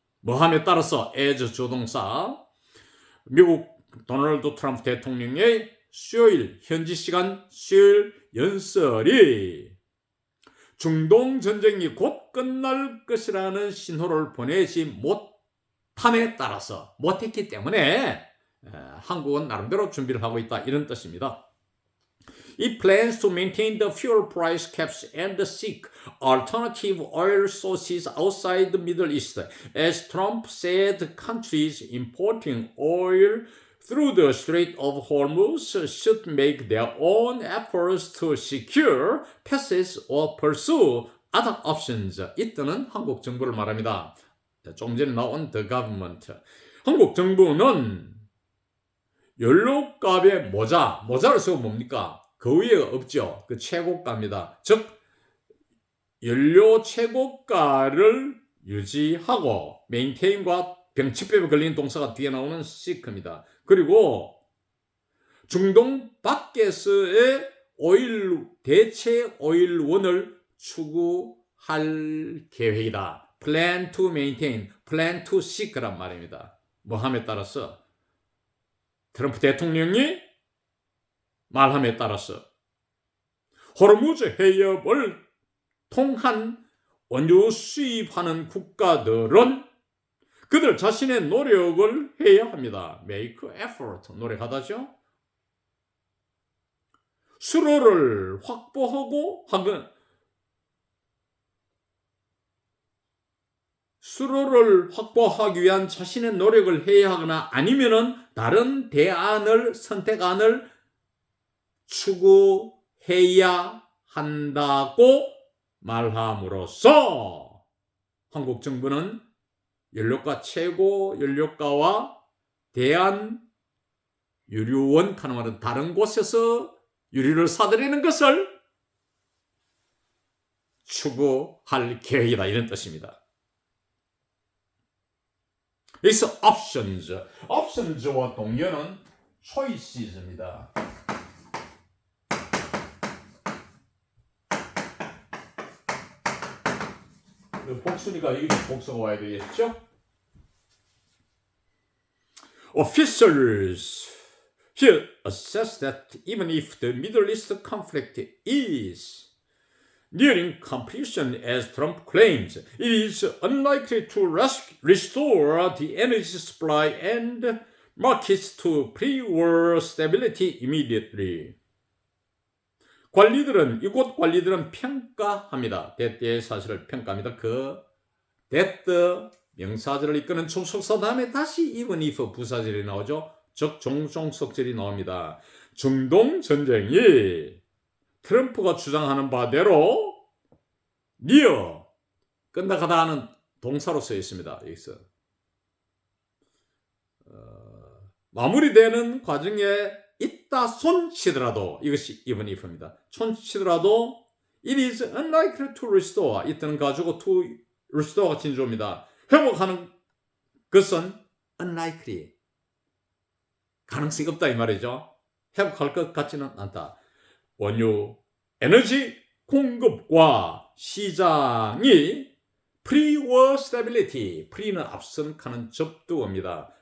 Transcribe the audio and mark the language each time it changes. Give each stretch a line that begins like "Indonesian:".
Korean: 뭐함에 따라서 as 조동사, 미국 도널드 트럼프 대통령의 수요일, 현지 시간 수요일 연설이 중동 전쟁이 곧 끝날 것이라는 신호를 보내지 못함에 따라서 못했기 때문에 한국은 나름대로 준비를 하고 있다 이런 뜻입니다.
English: It plans to maintain the fuel price caps and seek alternative oil sources outside the Middle East, as Trump said countries importing oil through the Strait of Hormuz should make their own efforts to secure passage or pursue other options.
Korean: 이때는 한국 정부를 말합니다. 조금 전에 나온 The Government. 한국 정부는 연료값의 모자를 쓰고 뭡니까? 그 위에가 없죠. 그 최고가입니다. 즉 연료 최고가를 유지하고 maintain과 병치법에 걸린 동사가 뒤에 나오는 seek입니다. 그리고 중동 밖에서의 대체 오일원을 추구할 계획이다.
English: plan to maintain, plan to seek란
Korean: 말입니다. 뭐함에 따라서 트럼프 대통령이 말함에 따라서 호르무즈 해협을 통한 원유 수입하는 국가들은 그들 자신의 노력을 해야 합니다. make effort, 노력하다죠. 수로를 확보하고 수로를 확보하기 위한 자신의 노력을 해야 하거나 아니면은 다른 대안을 선택안을 추구해야 한다고 말함으로써 한국 정부는 연료가 최고 연료가와 대한유류원 가능한 다른 곳에서 유류를 사들이는 것을 추구할 계획이다, 이런 뜻입니다. 여기서 options와 동료는 choices입니다. 복수니까 여기도 복수가 와야 되겠죠?
English: Officials here assess that even if the Middle East conflict is nearing completion, as Trump claims, it is unlikely to restore the energy supply and markets to pre-war stability immediately.
Korean: 이곳 관리들은 평가합니다. that의 사실을 평가합니다. 그 that 명사절을 이끄는 접속사 다음에 다시 even if 부사절이 나오죠. 즉 종속절이 나옵니다. 중동 전쟁이 트럼프가 주장하는 바대로 near 끝나가다 하는 동사로 쓰여 있습니다. 여기서 마무리되는 과정에 있다 손치더라도, 이것이 even if입니다. 손치더라도
English: it is unlikely to restore,
Korean: 이때는 가지고 to restore가 진조입니다. 회복하는 것은 unlikely, 가능성이 없다 이 말이죠. 회복할 것 같지는 않다. 원유 에너지 공급과 시장이 pre-war stability, pre는 앞선 가는 접두어입니다.